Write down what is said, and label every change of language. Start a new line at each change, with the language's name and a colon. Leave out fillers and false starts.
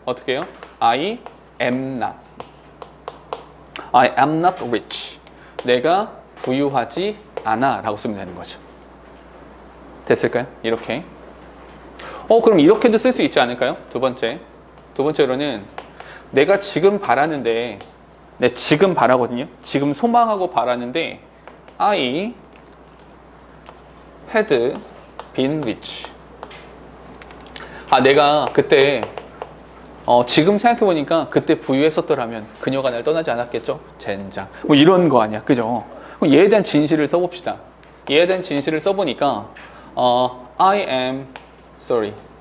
Korean: 어떻게 해요?
English: I am not. I am not rich.
Korean: 내가 부유하지 않아 라고 쓰면 되는 거죠. 됐을까요? 이렇게. 그럼 이렇게도 쓸 수 있지 않을까요? 두 번째로는 내가 지금 바라는데 지금 바라거든요. 지금 소망하고 바라는데
English: I had been rich.
Korean: 내가 그때 지금 생각해보니까 그때 부유했었더라면 그녀가 날 떠나지 않았겠죠? 젠장. 뭐 이런 거 아니야. 그죠? 그럼 얘에 대한 진실을 써봅시다. 얘에 대한 진실을 써보니까
English: I am sorry.